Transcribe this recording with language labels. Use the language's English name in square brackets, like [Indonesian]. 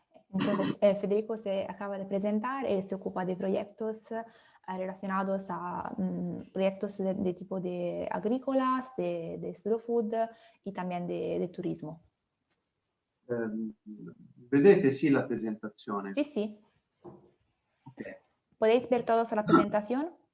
[Spanish] Entonces, Federico se acaba de presentar, él se ocupa de proyectos relacionados a proyectos de tipo de agrícolas, de slow food y también de turismo. [Italian] Vedete sì la presentazione? [Spanish] Sí, sí. Okay. ¿Podéis ver todos la presentación?